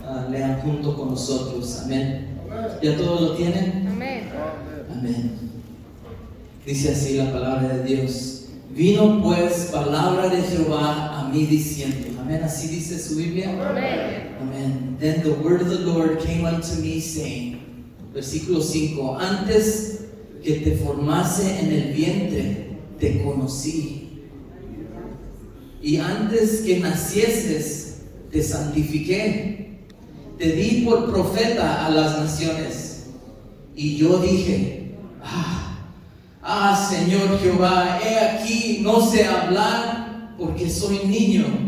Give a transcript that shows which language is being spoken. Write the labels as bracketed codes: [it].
[es] Lean junto con nosotros. Amén. ¿Ya todos lo tienen? Amén. Amén. Dice así la palabra de Dios. Vino pues palabra de Jehová a mí diciendo. Amén. Así dice su Biblia. Amén. Amén. [en] Then the word of the Lord came unto me saying. [es] Versículo 5. Antes que te formase en el vientre, te conocí. Y antes que nacieses, te santifiqué te di por profeta a las naciones. Y yo dije, Señor Jehová, he aquí, no sé hablar porque soy niño.